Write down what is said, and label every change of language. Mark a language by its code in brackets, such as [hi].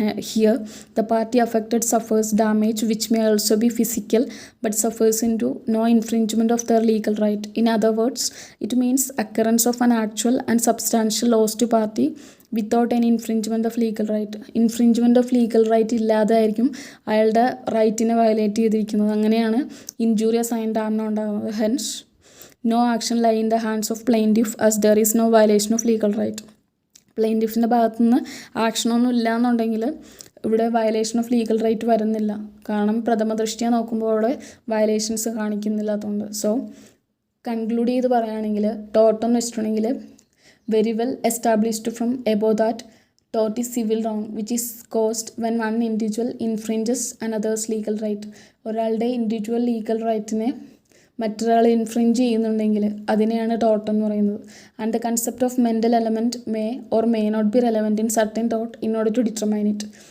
[en] Here the party affected suffers damage which may also be physical but suffers in to no infringement of their legal right. In other words, it means occurrence of an actual and substantial loss to party without any infringement of legal right. [ml] Infringement of legal right ഇല്ലാതെ ആയിരിക്കും അയാളുടെ റൈറ്റിനെ violate ചെയ്തിരിക്കുന്നത്. അങ്ങനെയാണ് injurious and ഡാംനം ഉണ്ടാകുന്നത്. [en] Hence no action lie in the hands of plaintiff as there is no violation of legal right. [ml] പ്ലെയിൻറ്റിഫിൻ്റെ ഭാഗത്തു നിന്ന് ആക്ഷനൊന്നും ഇല്ല എന്നുണ്ടെങ്കിൽ ഇവിടെ വയലേഷൻ ഓഫ് ലീഗൽ റൈറ്റ് വരുന്നില്ല. കാരണം പ്രഥമ ദൃഷ്ടിയ നോക്കുമ്പോൾ അവിടെ വയലേഷൻസ് കാണിക്കുന്നില്ലാത്തതുകൊണ്ട്. [en] so conclude [ml] ചെയ്ത് പറയുകയാണെങ്കിൽ ടോർട്ട് എന്ന് വെച്ചിട്ടുണ്ടെങ്കിൽ [en] Very well established from above that tort is civil wrong which is caused when one individual infringes another's legal right. [ml] ഒരാളുടെ ഇൻഡിവിജ്വൽ ലീഗൽ റൈറ്റിനെ മറ്റൊരാൾ ഇൻഫ്രിഞ്ച് ചെയ്യുന്നുണ്ടെങ്കിൽ അതിനെയാണ് ടോർട്ട് എന്ന് പറയുന്നത്. [en] And the concept of mental element may or may not be relevant in certain tort in order to determine it.